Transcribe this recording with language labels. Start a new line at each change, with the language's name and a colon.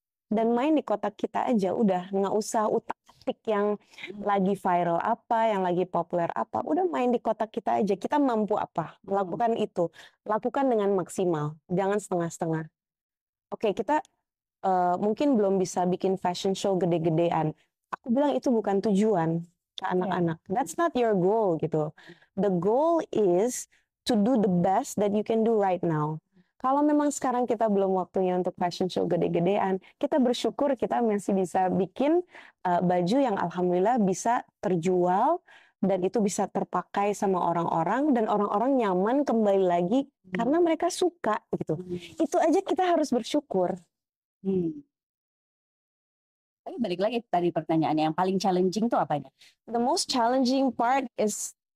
Indonesian: Dan main di kotak kita aja, udah nggak usah utak-atik yang lagi viral apa, yang lagi populer apa. Udah main di kotak kita aja, kita mampu apa, lakukan itu. Lakukan dengan maksimal, jangan setengah-setengah. Oke, kita mungkin belum bisa bikin fashion show gede-gedean. Aku bilang itu bukan tujuan ke anak-anak.
English: That's not your goal gitu. The goal is to do the best that you can do right now.
Indonesian: Kalau memang sekarang kita belum waktunya untuk fashion show gede-gedean, kita bersyukur kita masih bisa bikin baju yang alhamdulillah bisa terjual dan itu bisa terpakai sama orang-orang dan orang-orang nyaman kembali lagi karena mereka suka gitu. Itu aja kita harus bersyukur. Tapi balik lagi tadi pertanyaannya, yang paling challenging itu apanya?
English: The most challenging part is